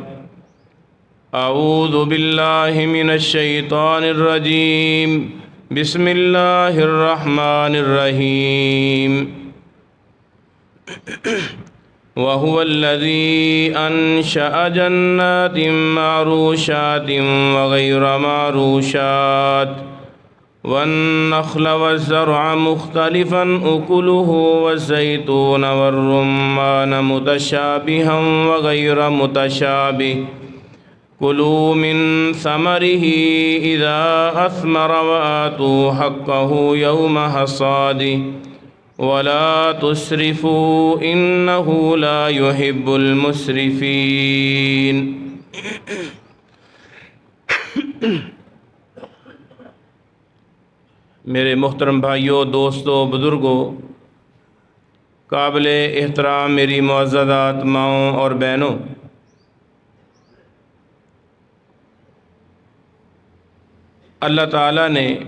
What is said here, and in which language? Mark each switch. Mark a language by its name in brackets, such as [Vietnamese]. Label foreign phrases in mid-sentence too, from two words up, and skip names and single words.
[Arabic] أعوذ بالله من الشيطان الرجيم. بسم الله الرحمن الرحيم. وهو الذي أنشأ جنات معروشات وغير معروشات والنخل والزرع مختلفا أكله والزيتون والرمان متشابها وغير متشابه كلوا من ثمره إذا أثمر وآتوا حقه يوم حصاده ولا تسرفوا إنه لا يحب المسرفين. [Urdu] میرے محترم بھائیوں، دوستوں، بزرگوں، قابل احترام میری معززات ماؤں اور بہنوں، اللہ تعالیٰ نے